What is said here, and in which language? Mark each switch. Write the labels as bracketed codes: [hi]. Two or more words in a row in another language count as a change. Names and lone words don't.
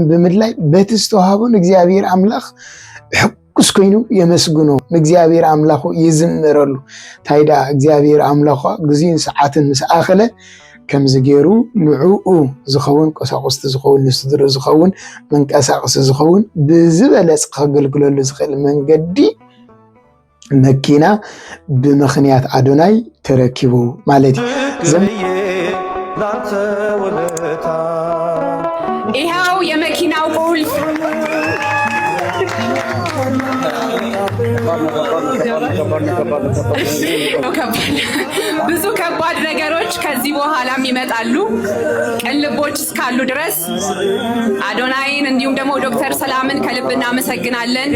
[ti] ብምድላይ በቲ ዝተዋሃቦን እግዚአብሔር አምላኽ ሕጉስ ኮይኑ የመስግኖ እግዚአብሔር አምላኹ ይዝምረሉ ታይዳ እግዚአብሔር አምላኹግዚኡን ሰዓትን ምስ አኸለ ከምዚ ገይሩ ንዕኡ ዝኸውን ቆሳቁስቲ ዝኸውን ንስድሮ ዝኸውን መንቀሳቅሲ ዝኸውን ብዝበለፅ ከገልግለሉ ዝኽእል መንገዲ መኪና ብምኽንያት አዶናይ ተረኪቡ ማለት እዩ [am] ይኸው የመኪናው ቁልፍ ብዙ ከባድ ነገሮች ከዚህ በኋላም ይመጣሉ ቅን ልቦች እስካሉ ድረስ አዶናይን እንዲሁም ደግሞ ዶክተር ሰላምን ከልብ እናመሰግናለን።